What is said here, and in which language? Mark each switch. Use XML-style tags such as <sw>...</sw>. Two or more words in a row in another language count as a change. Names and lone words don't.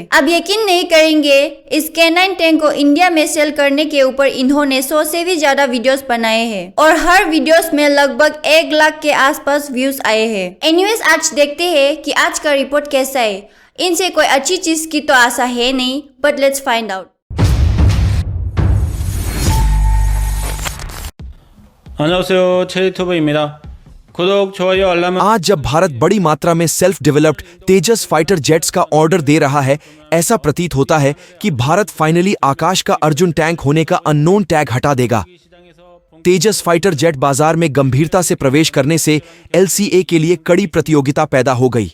<hi>अब यकीन नहीं करेंगे, इस K9 टैंक को इंडिया में सेल करने के ऊपर इन्होंने 100 से भी ज्यादा वीडियोस बनाए हैं और हर वीडियोस में लगभग 1 लाख के आसपास व्यूज आए हैं। एनीवेज, आज देखते हैं कि आज का रिपोर्ट कैसा है। इनसे कोई अच्छी चीज की तो आशा है नहीं,</hi> <en>But let's find out.</en> <ko>안녕하세요, 체리투브입니다. 구독, 좋아요, 알람।</ko> <hi>आज जब भारत बड़ी मात्रा में</hi> <en>self developed Tejas fighter jets</en> <hi>का ऑर्डर दे रहा है, ऐसा प्रतीत होता है कि भारत फाइनली आकाश का अर्जुन टैंक होने का</hi> <en>unknown tag</en> <hi>हटा देगा।</hi> <en>Tejas fighter jet</en> <hi>बाजार में गंभीरता से प्रवेश करने से LCA के लिए कड़ी प्रतियोगिता पैदा हो गई।</hi>